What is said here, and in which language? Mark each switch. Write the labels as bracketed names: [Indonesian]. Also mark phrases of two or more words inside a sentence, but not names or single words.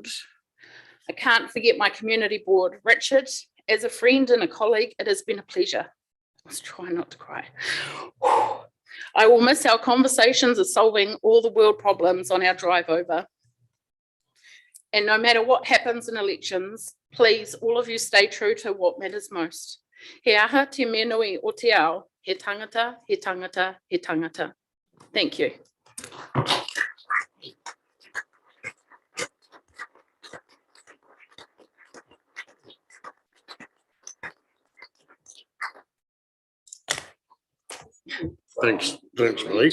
[English] I can't forget my community board. Richard, as a friend and a colleague, it has been a pleasure. Let's try not to cry. I will miss our conversations of solving all the world problems on our drive over. And no matter what happens in elections, please, all of you stay true to what matters most. [Māori] He aha te mea nui o te ao, he tangata, he tangata, he tangata. [English] Thank you. Thanks, Malik.